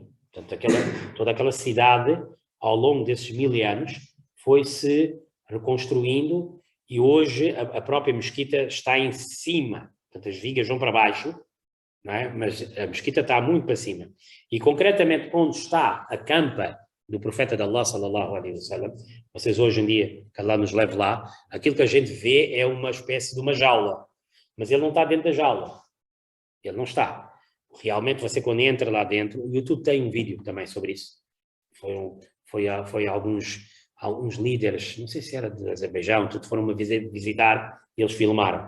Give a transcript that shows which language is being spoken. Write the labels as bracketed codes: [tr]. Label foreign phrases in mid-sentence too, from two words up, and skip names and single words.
[pt] Portanto, toda aquela cidade, ao longo desses 1000 anos, foi-se reconstruindo e hoje a própria mesquita está em cima. Portanto, as vigas vão para baixo, não é? Mas a mesquita está muito para cima. E concretamente onde está a campa do profeta de Allah [ar] صلى الله عليه وسلم, [pt] vocês hoje em dia, que Allah nos leve lá, aquilo que a gente vê é uma espécie de uma jaula, mas ele não está dentro da jaula, ele não está. Realmente, você quando entra lá dentro, o YouTube tem um vídeo também sobre isso. Foi alguns líderes, não sei se era de Azerbaijão, tudo foram visitar e eles filmaram.